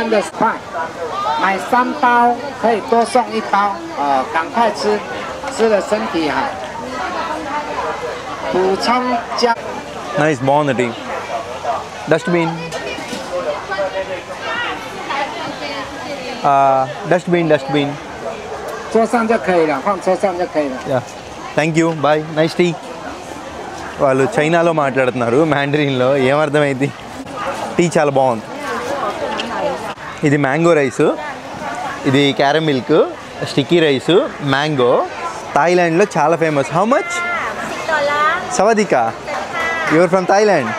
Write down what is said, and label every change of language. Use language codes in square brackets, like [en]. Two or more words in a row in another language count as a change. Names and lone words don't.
[te] నైస్, బాగుంది టీ. [en] dustbin dustbin [zh] 桌上就可以了，放桌上就可以了。 [en] thank you, boy, nice tea. [te] వాళ్ళు చైనాలో మాట్లాడుతున్నారు, మ్యాండరిన్లో. ఏమర్థమైంది? టీ చాలా బాగుంది. ఇది [en] mango rice, [te] ఇది [en] caram milk, sticky rice, mango. [te] థాయిలాండ్లో చాలా ఫేమస్. [en] how much? [te] సవాదికా, [en] your from Thailand?